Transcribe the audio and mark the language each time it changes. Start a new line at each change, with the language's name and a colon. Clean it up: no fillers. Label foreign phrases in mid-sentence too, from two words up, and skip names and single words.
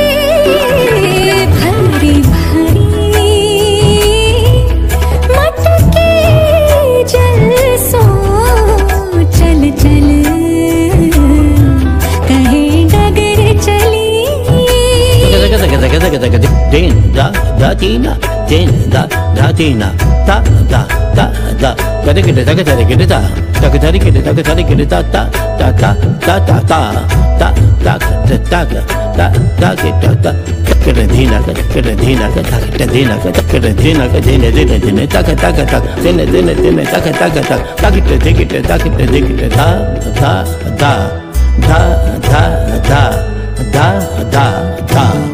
Hindi: भरी भरी, मटकी जल सो चल चल कहीं डगर चली। दिन दा दा तीना, दिन दा दा तीना, ता दा दा दा, गद गिद तक तरी गिद ता, तक तरी गिद तक तरी गिद ता ता ता ता ता ता ता ता ता ता ता ता गिद ता, कर धीना कर धीना कर धीना कर धीना कर धीने धीने धीने तक तक तक धीने धीने धीने तक तक तक तक दिगिट तक दिगिट धा धा धा धा धा धा धा धा धा।